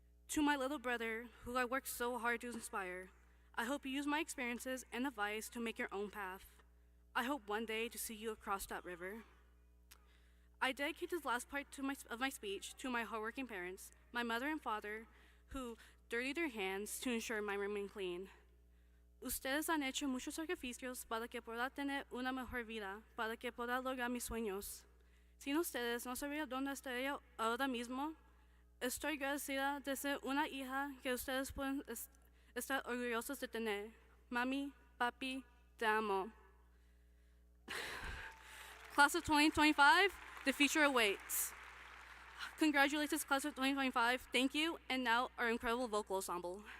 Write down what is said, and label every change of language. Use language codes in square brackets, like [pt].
[en] To my little brother, who I worked so hard to inspire, I hope you use my experiences and advice to make your own path. I hope one day to see you across that river. I dedicate this last part of my speech to my hardworking parents, my mother and father, who dirtied their hands to ensure mine remain clean. [es] Ustedes han hecho muchos sacrificios para que pueda tener una mejor vida, para que pueda lograr mis sueños. Sin ustedes no sabría dónde estaría ahora mismo. Estoy agradecida de ser una hija que ustedes pueden estar orgullosos de tener. Mami, papi, te amo. [en] Class of 2025, the future awaits. Congratulations, class of 2025. Thank you, and now our incredible vocal ensemble.